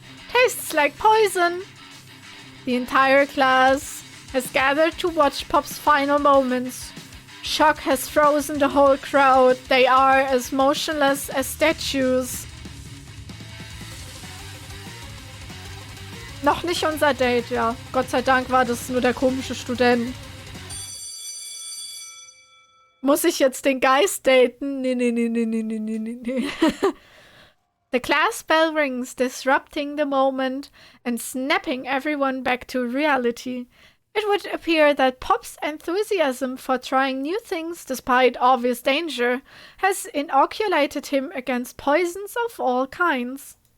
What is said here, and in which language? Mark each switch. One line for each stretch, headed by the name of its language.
English: Tastes like poison. The entire class has gathered to watch Pop's final moments. Shock has frozen the whole crowd. They are as motionless as statues.
German: Noch nicht unser Date, ja. Gott sei Dank war das nur der komische Student. Muss ich jetzt den Geist daten? Nee.
English: The class bell rings, disrupting the moment and snapping everyone back to reality. It would appear that Pop's enthusiasm for trying new things despite obvious danger has inoculated him against poisons of all kinds.